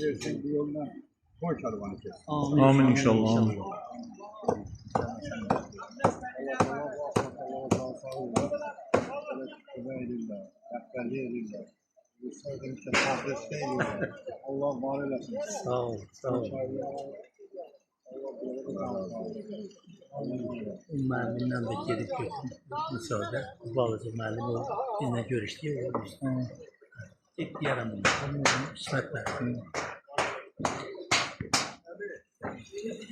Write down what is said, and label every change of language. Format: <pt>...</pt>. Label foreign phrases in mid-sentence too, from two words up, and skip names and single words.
<tr>Bu yoldan koy karvanı kesin. Amin inşallah. Amin. Allah var eylesin. Sağ ol, sağ ol.</tr> <az>Müəllimlə də gedib götürdüm.</az> <tr>Müsaade, Balıcı müəllim o bizlə görüşdü.</tr> <az>Deyərəm bunu. İsmət bəy.</az>